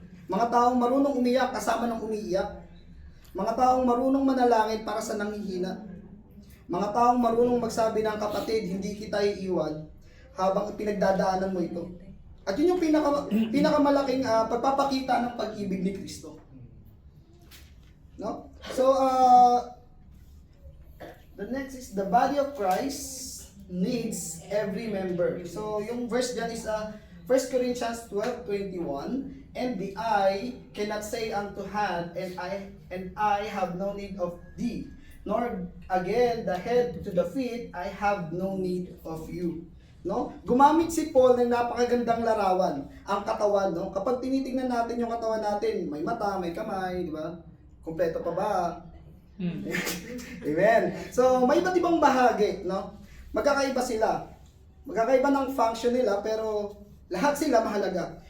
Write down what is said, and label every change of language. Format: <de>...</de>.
<tl>Mga taong marunong umiyak kasama ng umiiyak. Mga taong marunong manalangin para sa nanghihina. Mga taong marunong magsabi ng kapatid, hindi kita iiwan habang pinagdadaanan mo ito. At yun yung pinakamalaking pagpapakita ng pag-ibig ni Kristo. No?</tl> <en>So, the next is the body of Christ needs every member. So,</en> <tl>yung verse dyan</tl> <en>is 1 Corinthians 12:21, and the eye cannot say unto hand, and I have no need of thee, nor again the head to the feet, I have no need of you. No?</en> <tl>Gumamit si Paul ng napakagandang larawan, ang katawan, no? Kapag tinitingnan natin yung katawan natin, may mata, may kamay, di ba? Kumpleto pa ba? Amen. So, may iba't ibang bahagi, no? Magkakaiba sila. Magkakaiba ng function nila, pero lahat sila mahalaga.</tl>